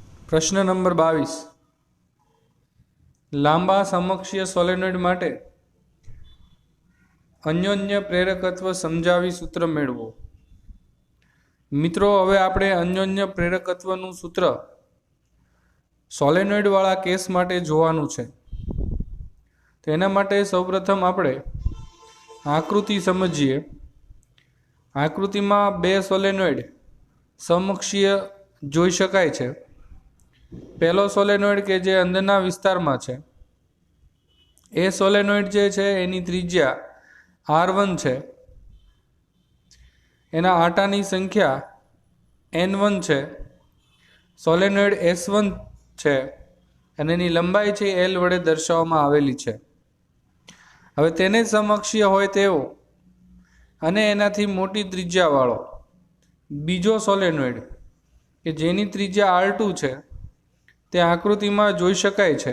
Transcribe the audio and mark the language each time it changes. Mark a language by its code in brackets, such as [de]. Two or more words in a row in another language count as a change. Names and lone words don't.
[gu] પ્રશ્ન નંબર 22 લાંબા સમકક્ષીય સોલેનોઇડ માટે અન્યોન્ય પ્રેરકત્વ સમજાવી સૂત્ર મેળવો। મિત્રો, હવે આપણે અન્યોન્ય પ્રેરકત્વનું સૂત્ર સોલેનોઇડ વાળા કેસ માટે જોવાનું છે। તેના માટે સૌપ્રથમ આપણે આકૃતિ સમજીએ। આકૃતિમાં બે સોલેનોઇડ સમકક્ષીય જોઈ શકાય છે। પહલો સોલેનોઇડ કે જે અંદરના વિસ્તારમાં છે એ સોલેનોઇડ જે છે એની ત્રિજ્યા R1 છે, એના આટાની સંખ્યા N1 છે, સોલેનોઇડ S1 છે અને એની લંબાઈ છે L વડે દર્શાવવામાં આવેલી છે। હવે તેને સમકક્ષીય હોય તેવો અને એનાથી મોટી ત્રિજ્યા વાળો બીજો સોલેનોઇડ કે જેની ત્રિજ્યા R2 છે તે આકૃતિમાં જોઈ શકાય છે।